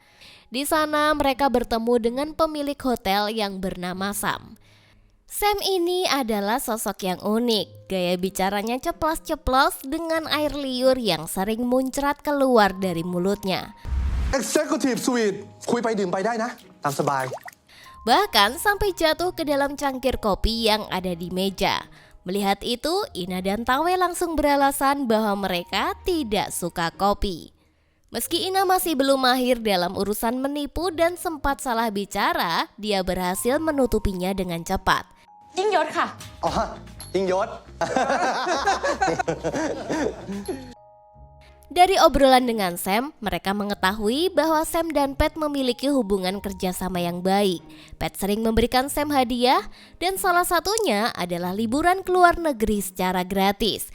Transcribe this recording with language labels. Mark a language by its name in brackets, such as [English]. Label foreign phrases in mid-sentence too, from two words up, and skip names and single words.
[Indonesian] Di sana mereka bertemu dengan pemilik hotel yang bernama Sam. Sam ini adalah sosok yang unik. Gaya bicaranya ceplas-ceplos dengan air liur yang sering muncrat keluar dari mulutnya. [English] Executive Suite [Thai] คุยไปดื่มไปได้นะตามสบาย [Indonesian] Bahkan sampai jatuh ke dalam cangkir kopi yang ada di meja. Melihat itu, Ina dan Tawe langsung beralasan bahwa mereka tidak suka kopi. Meski Ina masih belum mahir dalam urusan menipu dan sempat salah bicara, dia berhasil menutupinya dengan cepat. [Thai] ยิ่งยศค่ะ อ๋อยิ่งยศ [Indonesian] Dari obrolan dengan Sam, mereka mengetahui bahwa Sam dan Pat memiliki hubungan kerjasama yang baik. Pat sering memberikan Sam hadiah dan salah satunya adalah liburan ke luar negeri secara gratis.